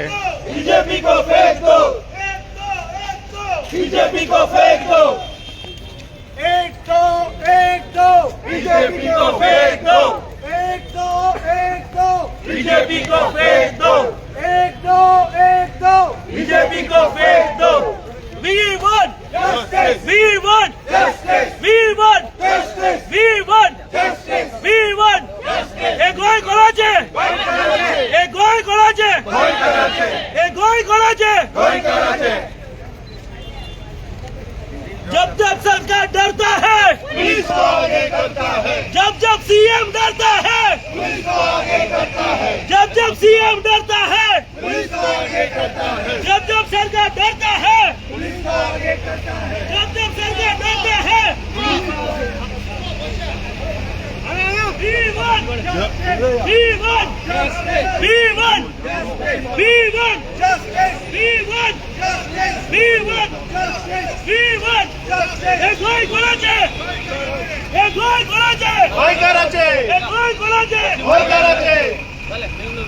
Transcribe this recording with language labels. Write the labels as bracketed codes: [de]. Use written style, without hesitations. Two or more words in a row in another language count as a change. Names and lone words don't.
[hi] बीजेपी को फेंक दो, बीजेपी को फेंक दो, एक दो बीजेपी को फेंक दो, एक दो बीजेपी को फेंक दो, एक दो बीजेपी को फेंक दो। [en] We want justice. We want justice. We want justice. We want justice. We want justice. [kok] एक गोय कोणाचे? एक गोय कोणाचे? एक गोय कोणाचे? [hi] जब जब सरकार डरता है पुलिस को आगे करता है। जब जब सीएम डरता है पुलिस को आगे करता है। जब जब सीएम डरता है पुलिस को आगे करता है। जब जब सरकार डरता है पुलिस को आगे करता है। जब जब सरकार डरता है [en] We want justice. We want justice. We want justice. We want justice. We want justice. We want justice. We want justice. [kok] एक गोय कोणाचे? एक गोय कोणाचे? गोयकाराचे. एक गोय कोणाचे?